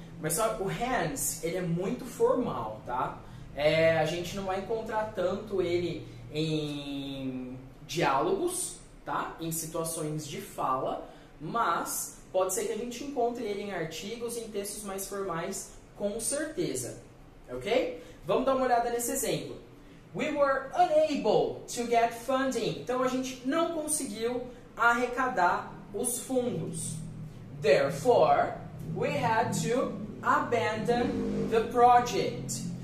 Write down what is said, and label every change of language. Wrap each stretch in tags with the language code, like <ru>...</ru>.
<pt>Mas só o hence, ele é muito formal, tá? A gente não vai encontrar tanto ele em diálogos, tá? Em situações de fala, mas pode ser que a gente encontre ele em artigos e em textos mais formais, com certeza. Ok? Vamos dar uma olhada nesse exemplo.</pt> <en>We were unable to get funding.</en> <pt>Então, a gente não conseguiu arrecadar os fundos.</pt> <en>Therefore, we had to abandon the project.</en>